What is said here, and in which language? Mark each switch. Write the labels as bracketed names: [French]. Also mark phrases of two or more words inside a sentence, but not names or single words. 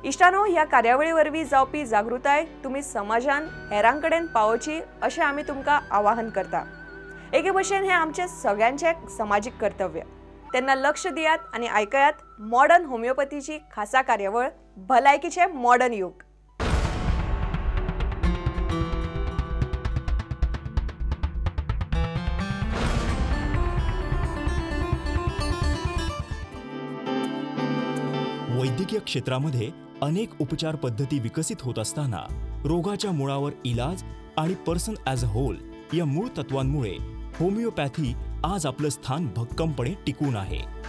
[Konkani] इष्टानो, ह्या कार्यावळीवरवी जावपी जागृताय तुम्ही समाजान हेरांकडेन पावोवची अशें आमी तुमकां आवाहन करता। एके भशेन हे आमचे सगळ्यांचे सामाजिक कर्तव्य। तेन्ना लक्ष दियात आणि ऐकयात मॉडर्न होमिओपॅथीची खासा कार्यावळ भलायकीचे मॉडर्न युग। [Marathi] वैद्यकीय क्षेत्रामध्ये अनेक उपचार पद्धती विकसित होत असताना रोगाच्या मुळावर इलाज आणि [English] person as a whole [Marathi] या मूळ तत्वांमुळे होमिओपॅथी आज आपलं स्थान भक्कमपणे टिकून आहे।